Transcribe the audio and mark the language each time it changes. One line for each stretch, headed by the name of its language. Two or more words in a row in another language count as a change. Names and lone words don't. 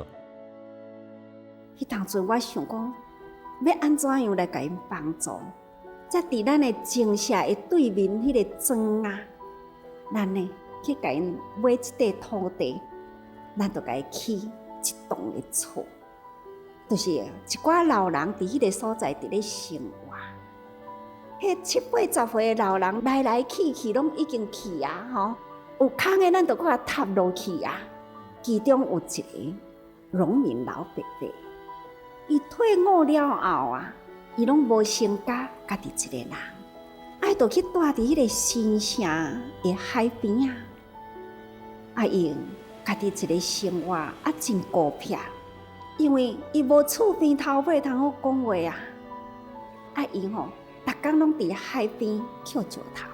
Min Nan Chinese: 当初我想讲，要安怎样来给因帮助？才伫咱的精舍的对面迄个庄咱呢去给因买一块土地，咱就给起一栋的厝，就是一寡老人伫迄个所在伫咧生活。迄70、80岁的老人来来去去拢已经去有空的咱就给他塌落去其中有一个农民老伯伯，伊退伍了后伊拢无成家，家己一个人，就去住伫迄个新城的海边伊家己一个生活真孤僻，因为伊无厝边头尾通好讲话伊逐工拢伫海边捡石头。